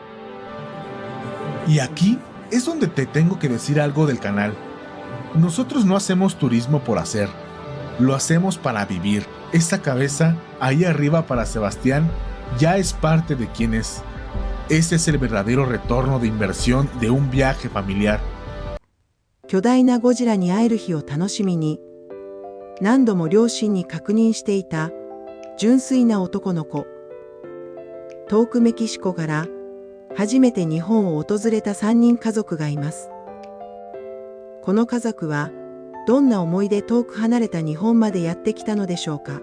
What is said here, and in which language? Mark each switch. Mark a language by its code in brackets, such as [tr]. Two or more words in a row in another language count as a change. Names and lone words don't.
[es] Y aquí es donde te tengo que decir algo del canal. Nosotros no hacemos turismo por hacer, lo hacemos para vivir. Esa cabeza ahí arriba para Sebastián ya es parte de quien es. Ese es el verdadero retorno de inversión de un viaje familiar. [ja] 巨大なゴジラに会える日を楽しみに、何度も両親に確認していた純粋な男の子。遠くメキシコから初めて日本を訪れた3人家族がいます。この家族はどんな思いで遠く離れた日本までやってきたのでしょうか。